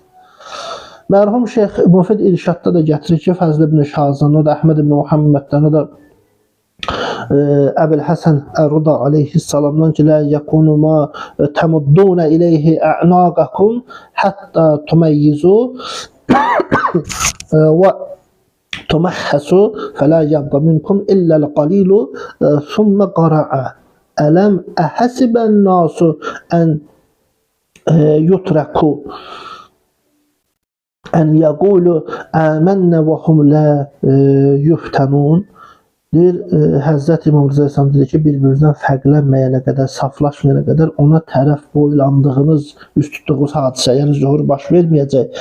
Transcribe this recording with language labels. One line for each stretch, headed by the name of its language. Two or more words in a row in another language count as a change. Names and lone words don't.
Azerbaijani: Mərhum Şeyx Müfid İrşadda da gətirir ki, Fəzl ibn Şahzan, o da Əhməd ibn Muhammeddən, o da
Arabic: Əbil Həsən Ər-Rıda aleyhissalamdan ki, لا يكون ما تمدون إليه أعناقكم حتى تميزوا وتمحصوا فلا يبقى منكم إلا القليل ثم قرأ الم أحسب الناس أن يتركوا أن يقولوا آمنا وهم لا يفتنون.
Azerbaijani: Deyir, Həzrət İmam Rıza Əsəm dedi ki, bir-birinizdən fərqlənməyənə qədər, saflaşmayana qədər ona tərəf boylandığınız, üst tutduğunuz hadisə, yəni zuhur baş verməyəcək.